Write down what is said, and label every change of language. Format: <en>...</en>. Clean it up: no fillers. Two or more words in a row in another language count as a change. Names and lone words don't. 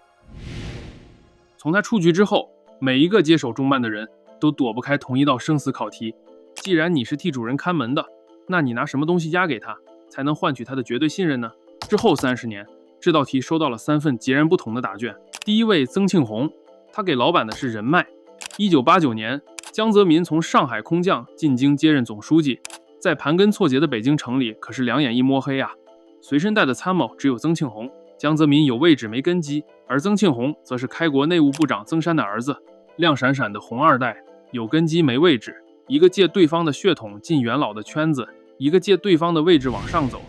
<zh>從他出局之後，每一個接手中辦的人都躲不開同一道生死考題：既然你是替主任看門的，那你拿什麼東西押給他，才能換取他的絕對信任呢？之後30年，這道題收到了3份截然不同的答卷。第一位曾慶紅，他給老板的是人脈。1989年，江澤民從上海空降進京接任總書記，在盤根錯節的北京城裡可是兩眼一摸黑啊。隨身帶的參謀只有曾慶紅。江澤民有位置沒根基，而曾慶紅則是開國內務部長曾山的兒子，亮閃閃的紅2代，有根基沒位置，一個借對方的血統進元老的圈子，一個借對方的位置往上走。</zh>